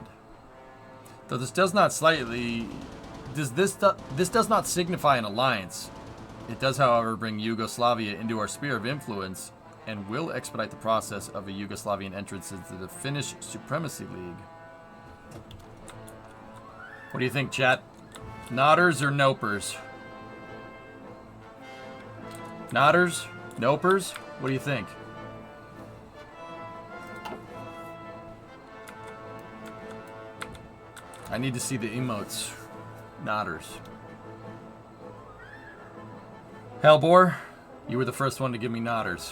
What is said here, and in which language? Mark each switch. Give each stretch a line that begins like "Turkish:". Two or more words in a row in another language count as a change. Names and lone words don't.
English: Though this does not signify an alliance. It does, however, bring Yugoslavia into our sphere of influence and will expedite the process of a Yugoslavian entrance into the Finnish Supremacy League. What do you think, chat? Nodders or nopers? Nodders? Nopers? What do you think? I need to see the emotes. Nodders. Hellbore, you were the first one to give me nodders.